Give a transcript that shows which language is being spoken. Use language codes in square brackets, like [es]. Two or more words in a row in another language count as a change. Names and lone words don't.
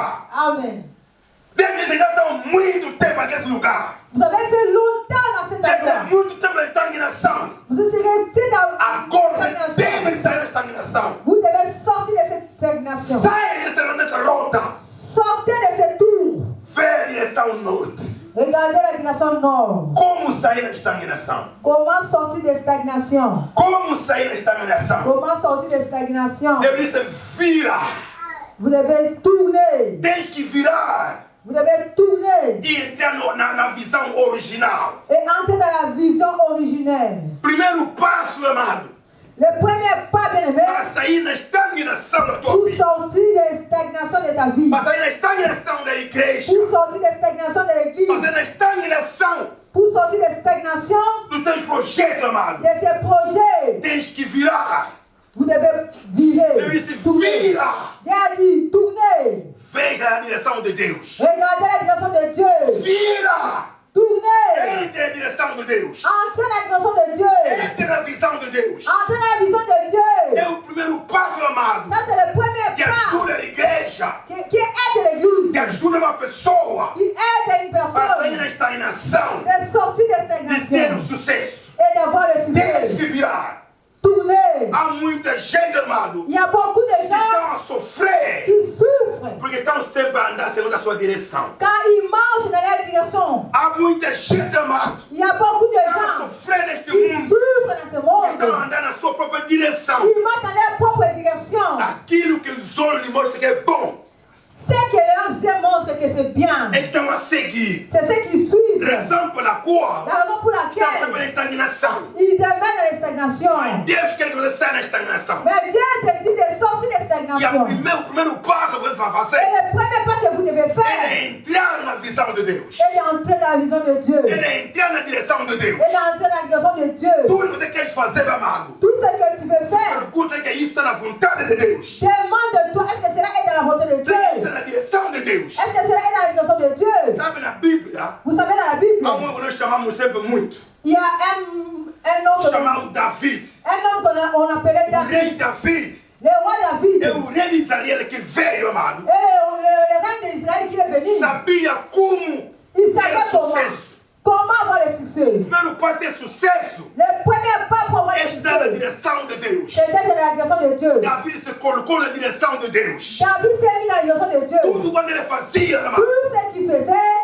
[fr] Amen. [pt] Eles já estão muito tempo naquele lugar. [fr] Vous avez fait longtemps dans cet [pt] Já tem [fr] endroit. [pt] muito tempo na estagnação. [fr] Vous êtes resté dans [pt] Agora [fr] la [pt] você deve [fr] stagnation. [pt] sair da estagnação. [fr] Vous devez sortir de cette stagnation. [pt] Sai dessa rota. [fr] Sortez de ce tour. [pt] Vê a direção norte. [fr] Regardez la direction nord. [pt] Como sair da estagnação? [fr] Comment sortir de stagnation? [pt] Como sair da estagnação? [fr] Comment sortir de stagnation? [pt] Deus disse, vira. [fr] Vous devez tourner. [pt] Tens que virar [fr] Vous devez tourner [pt] e entrar na visão original. [fr] et entrer dans la vision originelle. [pt] Primeiro passo, amado, [fr] Le premier pas, bien-aimé, [pt] para sair da estagnação da tua [fr] pour [pt] vida. [fr] sortir de stagnation de ta vie, [pt] Para sair da estagnação da igreja. [fr] pour sortir de stagnation de [pt] Para [fr] l'église, [pt] sair da estagnação [fr] pour sortir de stagnation [pt] dos teus projetos, amado. [fr] de tes projets, [pt] Tens que virar. [fr] vous devez virer. [pt] Deus disse, [fr] Tourner. [pt] vira. [fr] Dieu a dit, tournez. [pt] Veja a direção de Deus. [fr] Regardez la direction de Dieu. [pt] Vira. [fr] Tournez. [pt] Entre na direção de Deus. [fr] Entrez dans la direction de Dieu. [pt] Entre na visão de Deus. [fr] Entrez dans la vision de Dieu. [pt] É o primeiro passo, amado. ajuda uma pessoa [fr] qui aide une [pt] a sair [fr] personne [pt] da estagnação, [fr] de sortir de [pt] de ter o [fr] stagnation [pt] sucesso. [fr] et d'avoir le [pt] Temos [fr] succès. [pt] que virar. [fr] Tourner. [pt] Há muita gente, amado, Il y a beaucoup de que [fr] gens [pt] estão a sofrer [fr] qui souffrent [pt] porque estão sempre a andar segundo a sua direção. [fr] quand ils marchent dans leur direction. [pt] Há muita gente, amado, [fr] Il y a beaucoup de [pt] que estão a [fr] gens [pt] sofrer neste [fr] qui [pt] mundo, [fr] souffrent dans ce [pt] que estão a [fr] monde. [pt] andar na sua própria direção. [fr] Ils marchent dans leur propre direction. [pt] Aquilo que os olhos lhe mostram que é bom, [fr] Ce que leurs yeux montrent que c'est bien. [pt] é que estão a seguir. [fr] C'est ce qu'ils suivent. [pt] Razão pela qual [fr] La raison pour [pt] estão [fr] laquelle [pt] sempre na estagnação. [fr] ils demeurent dans la stagnation. [pt] Deus quer que você saia da estagnação. [fr] Mais Dieu te dit de sortir de [pt] E [fr] stagnation. [pt] o primeiro passo que você vai [fr] Et [pt] fazer [fr] le premier pas que vous devez faire, [pt] é entrar na visão de Deus. [fr] c'est d'entrer dans la vision de Dieu. [pt] É entrar na direção de Deus. [fr] Et d'entrer dans la direction de Dieu. [pt] Tudo que você quer fazer, meu amado, [fr] Tout ce que tu veux faire, [pt] pergunta que isso está na vontade de Deus. [fr] demande-toi, est-ce que cela est dans la volonté de Dieu? [pt] Está na direção de Deus. [fr] Est-ce que cela est dans la direction de Dieu? [pt] Sabe, na Bíblia, [fr] Vous savez, dans la Bible, [pt] há um que nós chamamos sempre muito. [fr] il y a un homme [pt] Chamamos David. [fr] qu'on appelait [pt] O David. rei David [fr] Le roi David. [pt] é o rei de Israel que veio, amado. [fr] Et le reine d'Israël qui est venu, [pt] Sabia como [fr] il [pt] ter [fr] savait [pt] sucesso. [fr] comment avoir le succès. [pt] Não pode ter sucesso. [fr] Le premier pas pour avoir le [pt] Está na [fr] succès, [pt] direção de Deus. [fr] c'était dans la direction de Dieu. [pt] David se colocou na direção de Deus. [fr] David s'est mis dans la direction de Dieu. [pt] Tudo quando ele fazia, amado, [fr] Tout ce qu'il faisait,